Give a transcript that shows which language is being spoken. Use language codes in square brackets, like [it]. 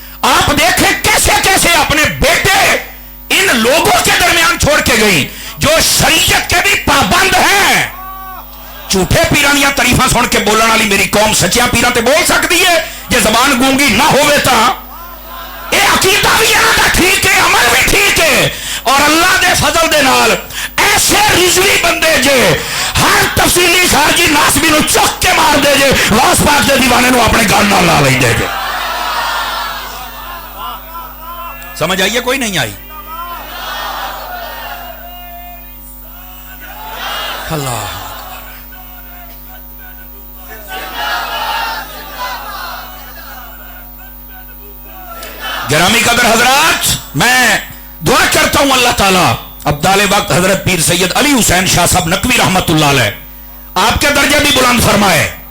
[ur] آپ دیکھیں کیسے کیسے اپنے بیٹے ان لوگوں کے درمیان چھوڑ کے گئی جو شریعت کے بھی پابند ہیں. [pa] جھوٹے پیران یا تعریفاں سن کے بولن والی میری قوم سچیاں پیران تے بول سکتی ہے جے زبان گونگی نہ ہوئے تا. اے عقیدہ بھی یہاں دا ٹھیک ہے، عمل بھی ٹھیک ہے. اور اللہ دے فضل دے نال ایسے رضوی بندے جے ہر تفصیلی خارجی ناسبی نو چک کے مار دے جے، غوث پاک دے دیوانے نو اپنے گل نال لا لئی دے جے. [ur] سمجھ آئیے کوئی نہیں آئی؟ اللہ گرامی قدر حضرات، میں دعا کرتا ہوں اللہ تعالیٰ ابدال وقت حضرت پیر سید علی حسین شاہ صاحب نقوی رحمت اللہ علیہ آپ کے درجے بھی بلند فرمائے.